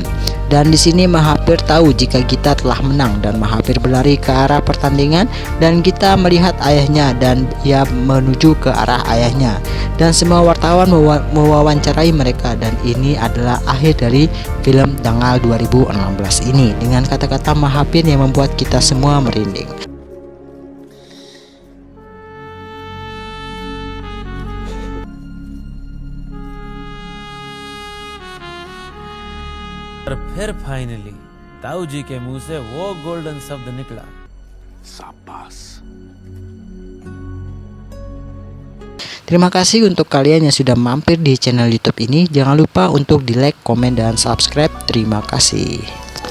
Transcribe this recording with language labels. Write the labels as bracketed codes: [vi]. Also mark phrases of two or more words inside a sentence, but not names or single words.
[id] Dan di sini Mahathir tahu jika Gita telah menang dan Mahathir berlari ke arah pertandingan dan Gita melihat ayahnya dan ia menuju ke arah ayahnya. Dan semua wartawan mewawancarai mereka dan ini adalah akhir dari film Dangal 2016 ini dengan kata-kata Mahathir yang membuat kita semua merinding. [hi] और फिर फाइनली ताऊ जी के मुंह से वो गोल्डन शब्द निकला, शाबाश। [id] Terima kasih untuk kalian yang sudah mampir di channel YouTube ini. Jangan lupa untuk di like, komen, dan subscribe. Terima kasih.